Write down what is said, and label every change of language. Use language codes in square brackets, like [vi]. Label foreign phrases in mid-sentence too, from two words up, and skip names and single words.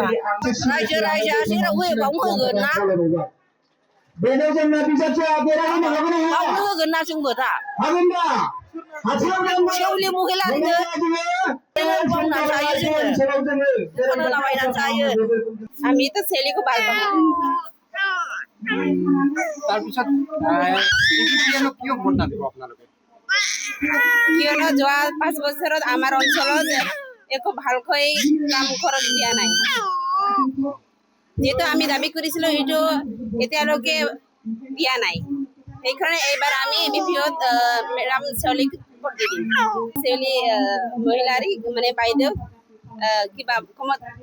[brx] रायजोआ जेराव होयो बावनो होगोन ना बेनो जोंना बिजाथिया देरहानो हागोन ना हाया बावनो होगोन ना जोंबो दा हागोन दा सेवलि महिलारिनो मावना जायो जोङो दखान होलाबायनानै जायो आमिथ' सेवलिखौ [as] ভাল পাওঁ তাৰপিছত কিয় ভোট নাদিব আপোনালোকে কিয়নো যোৱা 5 বছৰত আমাৰ অঞ্চলত একো ভালকৈ কাম কৰা দিয়া নাই যেটো আমি দাবী কৰিছিলো এইটো এতিয়ালৈকে দিয়া নাই সেইকাৰণে এইবাৰ আমি বিপিঅত মেডাম সেৱলীক ভোট দিম সেৱলী মহিলাৰী মানে বাইদেউ কিবা কমত